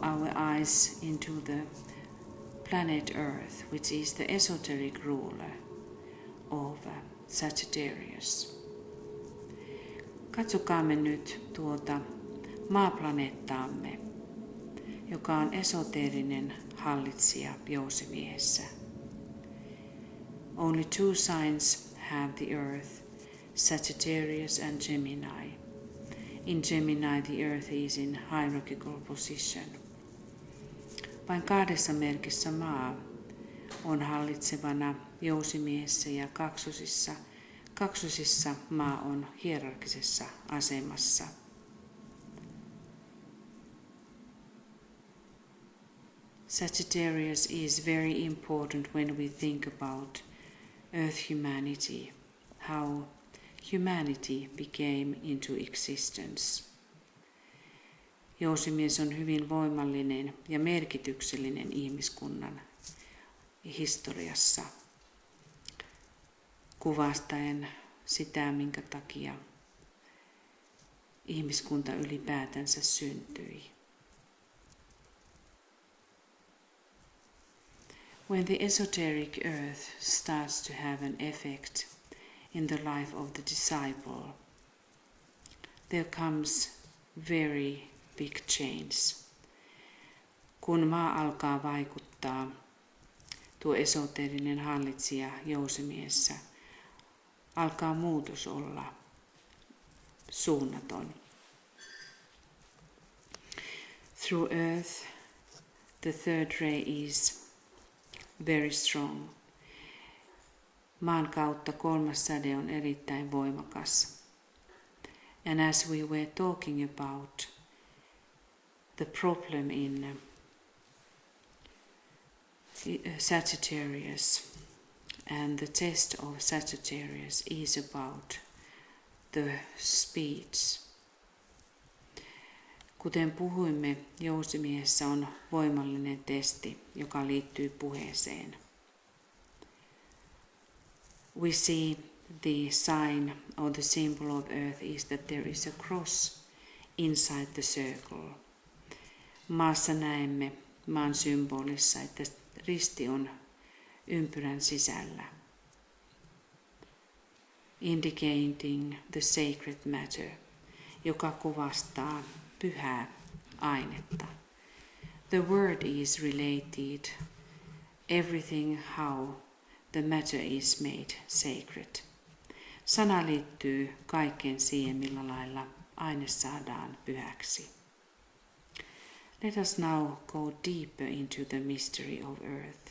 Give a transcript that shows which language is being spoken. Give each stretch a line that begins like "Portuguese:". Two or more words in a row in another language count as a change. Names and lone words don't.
English: our eyes into the planet Earth, which is the esoteric ruler of Sagittarius.
Finnish: Katsokaamme nyt tuota maaplaneettaamme, joka on esoteerinen hallitsija Jousimiehessä.
English: Only two signs have the Earth, Sagittarius and Gemini. In Gemini the Earth is in hierarchical position.
Finnish: Vain kahdessa merkissä maa on hallitsevana Jousimiehessä ja kaksosissa maa on hierarkisessa asemassa.
English: Sagittarius is very important when we think about Earth humanity, how humanity became into existence.
Finnish: Jousimies on hyvin voimallinen ja merkityksellinen ihmiskunnan historiassa, kuvastaen sitä, minkä takia ihmiskunta ylipäätänsä syntyi.
English: When the esoteric earth starts to have an effect in the life of the disciple, there comes very big change.
Finnish: Kun maa alkaa vaikuttaa, tuo esoteerinen hallitsija Jousimiessä, alkaa muutos olla suunnaton.
English: Through earth, the third ray is very strong.
Finnish: maan kautta kolmas säde on erittäin voimakas.
English: And as we were talking about the problem in Sagittarius, and the test of Sagittarius is about the speech.
Finnish: Kuten puhuimme, Jousimiehessä on voimallinen testi, joka liittyy puheeseen.
English: We see the sign or the symbol of earth is that there is a cross inside the circle.
Finnish: Maassa näemme maan symbolissa, että risti on ympyrän sisällä.
English: Indicating the sacred matter,
Finnish: joka kuvastaa pyhää ainetta.
English: The word is related, everything how the matter is made sacred.
Finnish: Sana liittyy kaikkeen siihen, millä lailla aine saadaan pyhäksi.
English: Let us now go deeper into the mystery of earth.